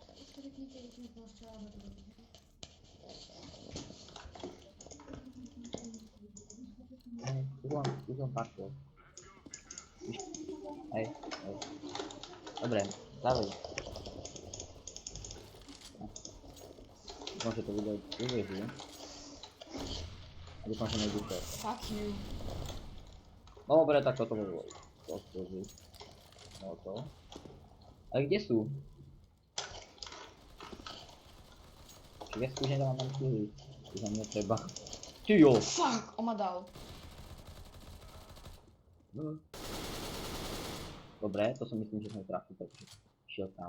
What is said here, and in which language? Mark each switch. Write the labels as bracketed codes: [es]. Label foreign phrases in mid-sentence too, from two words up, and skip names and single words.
[sk] Tu som takto. Hej, hej. Dobre, ďalej. Dúfam, že to video vydrží. A dúfam, že nejde to. [en] Fuck you. [sk] Dobre, tak toto bolo. No to. Ale kde sú? Čiže už nedávam tam kýli. Už nám netreba. Ty jo! Fuck, on ma dal. Dobre, to som myslím, že sme trafili, takže šiel tam.